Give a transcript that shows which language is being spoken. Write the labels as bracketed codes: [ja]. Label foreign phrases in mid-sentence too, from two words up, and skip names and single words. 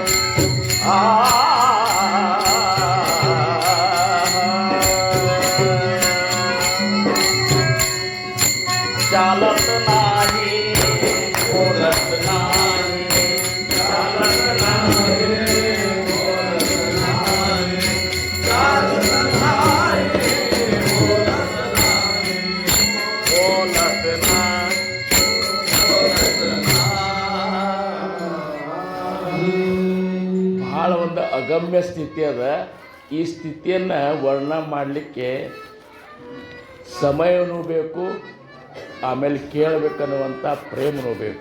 [mr] चालत नाही बोलत नाही, चालत नाही बोलत नाही, चालत नाही बोलत नाही, बोलत नाही. [kn] ಭಾಳ ಒಂದು ಅಗಮ್ಯ ಸ್ಥಿತಿ ಅದ. ಈ ಸ್ಥಿತಿಯನ್ನು ವರ್ಣನೆ ಮಾಡಲಿಕ್ಕೆ ಸಮಯನೂ ಬೇಕು, ಆಮೇಲೆ ಕೇಳಬೇಕನ್ನುವಂಥ ಪ್ರೇಮನೂ ಬೇಕು.